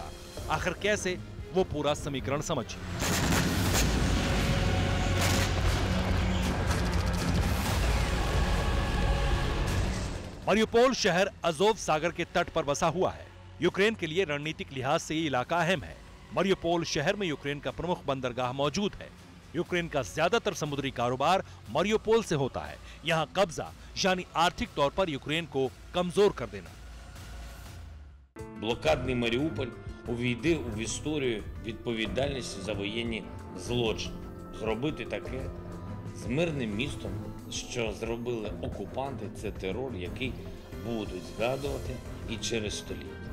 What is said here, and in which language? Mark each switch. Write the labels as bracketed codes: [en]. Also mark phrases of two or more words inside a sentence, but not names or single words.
[hi] आखिर कैसे, वो पूरा समीकरण समझिए। मारियोपोल शहर अजोव सागर के तट पर बसा हुआ है। यूक्रेन के लिए रणनीतिक लिहाज से ये इलाका अहम है। मारियोपोल शहर में यूक्रेन का प्रमुख बंदरगाह मौजूद है। यूक्रेन का ज्यादातर समुद्री कारोबार मारियोपोल से होता है। यहाँ कब्जा यानी आर्थिक तौर पर यूक्रेन को कमजोर कर देना। [uk] Блокадний Маріуполь увійде в історію відповідальності за воєнні злочини. Зробити таке з мирним містом, що зробили окупанти, це терор, який будуть згадувати і через століття.